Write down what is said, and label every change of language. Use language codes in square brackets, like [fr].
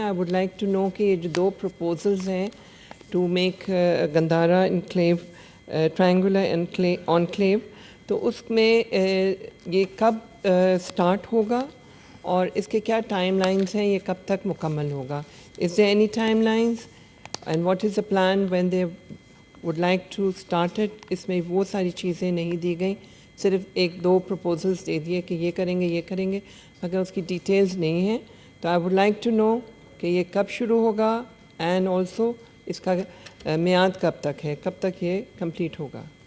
[en] I would like to know [ur] کہ یہ جو 2 proposals ہیں [en] to make [ur] Gandhara enclave triangular enclave, تو اس میں یہ کب سٹارٹ ہوگا اور اس کے کیا ٹائم لائنز ہیں, یہ کب تک مکمل ہوگا. [en] Is there any timelines and what is the plan when they would like to start it. [ur] اس میں وہ ساری چیزیں نہیں دی گئیں, صرف 1-2 پروپوزلس دے دیے کہ یہ کریں گے مگر اس کی ڈیٹیلز نہیں ہیں. تو [en] I would like to know [ur] کہ یہ کب شروع ہوگا [en] and also [ur] اس کا میعاد کب تک ہے, کب تک یہ کمپلیٹ ہوگا.